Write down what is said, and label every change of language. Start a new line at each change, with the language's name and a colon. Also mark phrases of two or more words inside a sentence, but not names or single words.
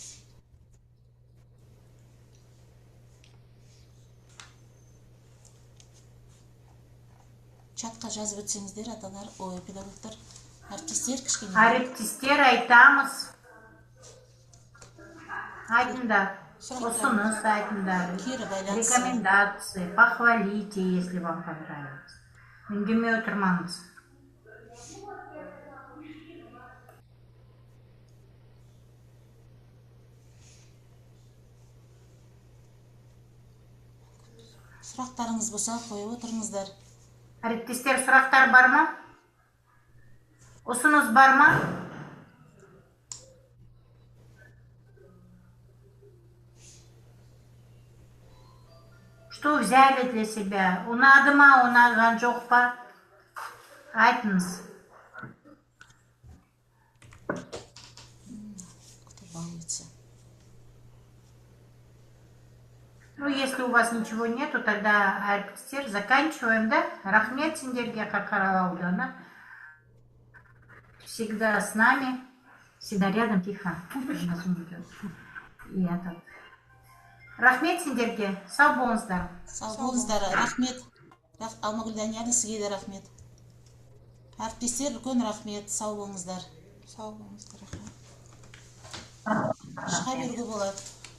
Kazakh: Чатқа жазып өтсеңіздер, аталар, педагогтар, әріптестер кішкене. Әріптестер, айтамыз. Айтыңдар. Ұсыныс айтыңдар.
Russian: Рекомендации. Похвалите, если вам понравилось.
Kazakh: Үндемей отырмаңыз. Сұрақтарыңыз болса қойып отырыңыздар. Әріптестер, сұрақтар бар ма? Ұсыныс бар ма?
Russian: Что взяли для себя?
Kazakh: Ұнады ма, ұнаған жоқ па? Айтыңыз.
Russian: Кто балуется? Ну, если у вас ничего нету, тогда, әріптестер, заканчиваем, да?
Kazakh: Рахмет сендерге, Қарқаралы ауданы.
Russian: Всегда с нами, всегда рядом, тихо. И это.
Kazakh: Рахмет сендерге, сау болыңыздар. Сау болыңыздар, рахмет. Алмагүл Данияны, сізге де рахмет. Әріптестер, үлкен рахмет, сау болыңыздар. Сау болыңыздар, рахмет. Шыға беруге болады.